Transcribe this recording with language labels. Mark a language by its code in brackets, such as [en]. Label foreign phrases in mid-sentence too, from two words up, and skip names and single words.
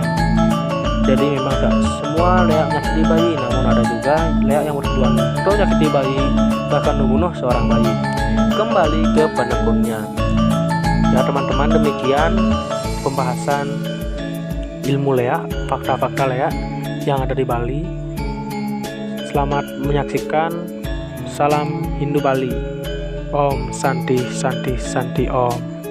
[id] Jadi memang tak semua leak menyakiti bayi, namun ada juga leak yang bertujuan untuk menyakiti bayi, bahkan membunuh seorang bayi. Kembali ke penekunnya. Ya teman-teman, demikian pembahasan ilmu leak, fakta-fakta leak yang ada di Bali. Selamat menyaksikan. Salam Hindu Bali. [sa] Om Santi Santi Santi Om.